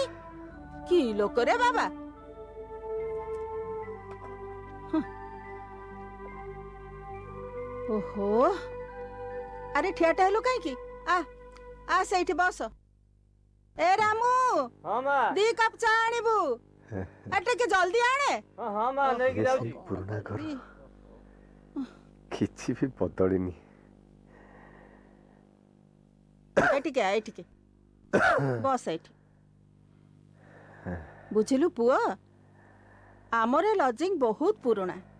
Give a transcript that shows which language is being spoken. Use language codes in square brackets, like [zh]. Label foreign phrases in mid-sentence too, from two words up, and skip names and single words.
[or] କି ଲୋକରେ ବାବା? ହୁଁ। ଓହୋ, ଆରେ ଠିଆଟା ହେଲୁ କାହିଁକି? ଆ ସେଇଠି ବସ। ଏ ରାମୁ, [hi] हाँ माँ। [or] ଦି କପ୍ ଚା ଆଣିବୁ। ଆ ଟିକେ ଜଲ୍ଦି ଆଣେ। [hi] हाँ माँ, नहीं [or] ଏ [hi] जाऊँ। [or] ସେଇ ପୁରୁଣା ଘର, କିଛି ବି ବଦଳିନି। ଏଠିକେ ବସ ଏଠି। ବୁଝିଲୁ ପୁଅ, ଆମର ଲଜିଂ ବହୁତ ପୁରୁଣା।